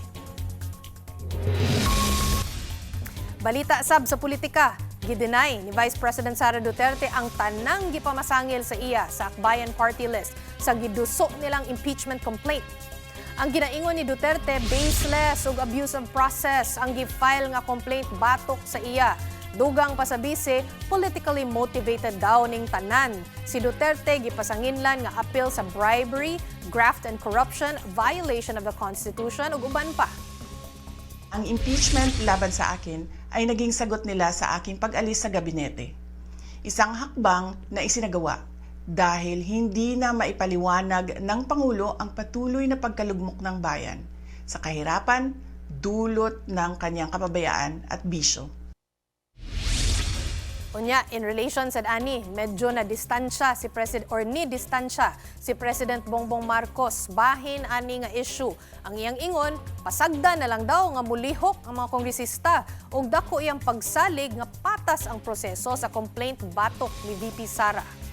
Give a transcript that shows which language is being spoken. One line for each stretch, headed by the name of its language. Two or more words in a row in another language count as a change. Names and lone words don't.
Cebuano: Balita sab sa politika, gideny ni Vice President Sara Duterte ang tanang gipamasangil sa iya sa Akbayan Party List sa giduso nilang
English: impeachment complaint.
Cebuano: Ang ginaingon ni Duterte, baseless ug
English: abusive process
Cebuano: ang gi-file nga complaint batok sa iya. Dugang pa sa bise,
English: politically motivated
Cebuano: daw ning tanan. Si Duterte gipasanginlan nga appeal sa
English: bribery, graft and corruption, violation of the Constitution
Cebuano: ug uban pa.
Filipino: Ang impeachment laban sa akin ay naging sagot nila sa aking pag-alis sa gabinete. Isang hakbang na isinagawa dahil hindi na maipaliwanag ng Pangulo ang patuloy na pagkalugmok ng bayan sa kahirapan dulot ng kanyang kapabayaan at bisyo.
Cebuano: Unya,
English: in relation
Cebuano: sa ani, medyo na distansya si President Bongbong Marcos bahin ani nga issue. Ang iyang ingon, pasagda na lang daw nga mulihok ang mga kongresista ug dako iyang pagsalig nga patas ang proseso sa complaint batok ni VP Sara.